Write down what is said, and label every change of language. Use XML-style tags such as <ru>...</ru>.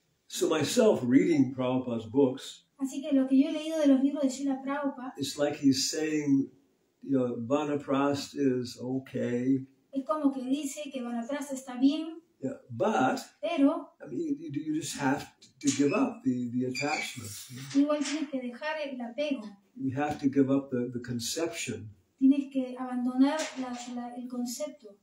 <en>So myself reading Prabhupada's books,</en> <es>Así que lo que yo he leído de los libros de Srila Prabhupada</es> <en>it's like he's saying, Vanaprastha is okay.</en> <es>es como que dice que Vanaprastha está bien,</es> <en>Yeah, but</en> <es>pero</es> <en>I mean, you just have to give up the attachment.</en> <es>igual tienes que dejar el apego,</es> <en>You have to give up the conception.</en> <es>tienes que abandonar el concepto</es>